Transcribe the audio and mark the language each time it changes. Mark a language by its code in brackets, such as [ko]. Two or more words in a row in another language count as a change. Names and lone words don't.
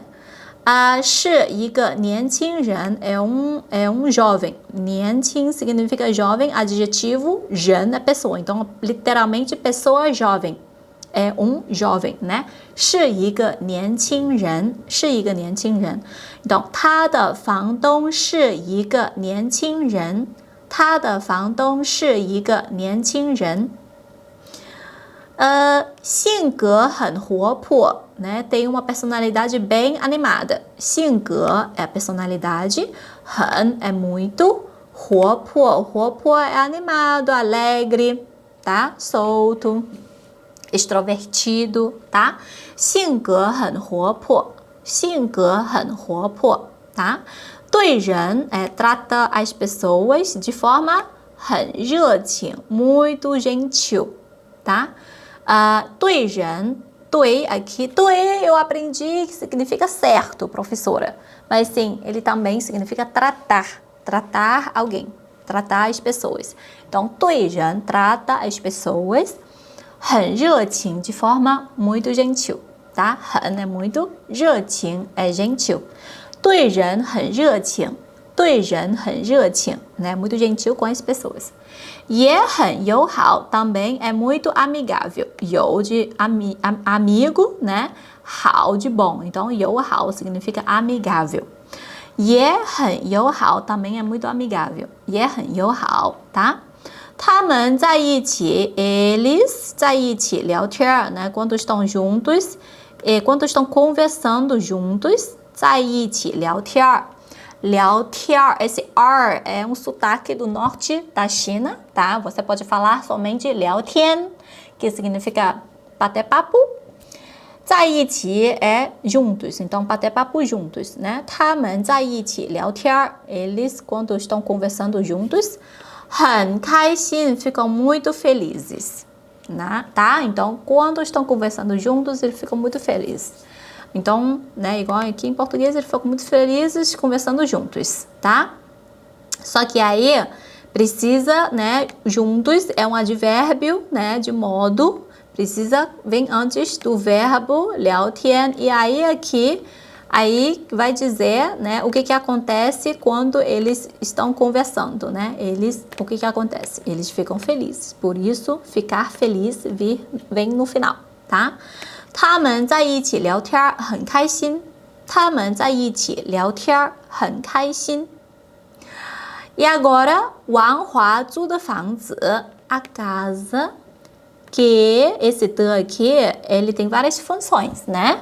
[zh] 是一个年轻人 [pt] é um jovem. 年轻 significa jovem, adjetivo, 人 é pessoa. Então, literalmente, pessoa jovem. É um jovem, né? [zh] 是一个年轻人 是一个年轻人 Então, 他的房东是一个年轻人他的房东是一个年轻人性格很活泼 né? [pt] Tem uma personalidade bem animada. 性格 é a personalidade, 很 é muito, 活泼 é animado, alegre, tá? Solto, extrovertido, tá? [zh] 性格很活泼，性格很活泼，tá? 对人 [pt] trata as pessoas de forma [zh] 很热情 [pt] muito gentil, tá? [zh] 对人 对 [pt] aqui, 对 eu aprendi que significa certo, professora. Mas sim, ele também significa tratar alguém, tratar as pessoas. Então, [zh] 对人 [pt] trata as pessoas [zh] 很热情 [pt] de forma muito gentil, tá? 很 é muito, 热情 é gentil. [zh] 对人很热情，对人很热情 né? [pt] Muito gentil com as pessoas. [zh] 也很友好 [pt] também é muito amigável. 友 de amigo, né? 好 de bom. Então, 友好 significa amigável. [zh] 也很友好 [pt] também é muito amigável. [zh] 也很友好, tá? 他们在一起 eles 在一起聊天 né? [pt] Quando estão juntos, quando estão conversando juntos, [zh] 在一起聊天 聊天 [pt] esse R é um sotaque do norte da China, tá? Você pode falar somente 聊天 que significa bater papo. 在一起 é juntos, então bater papo juntos, né? [zh] 他们在一起聊天 [pt] eles quando estão conversando juntos, [zh] 很开心 [pt] ficam muito felizes, né? Tá? Então, quando estão conversando juntos, eles ficam muito felizes. Então, né, igual aqui em português, eles ficam muito felizes conversando juntos, tá? Só que aí precisa, né, juntos é um advérbio, né, de modo, precisa vem antes do verbo 聊天 e aí aqui aí vai dizer, né, o que acontece quando eles estão conversando, né? O que acontece? Eles ficam felizes. Por isso, ficar feliz vem no final, tá? [zh] 他们在一起聊天很开心。他们在一起聊天很开心。 [pt] E agora, [zh] Wang Huazhu的房子 [pt] a casa que esse de aqui, ele tem várias funções, né?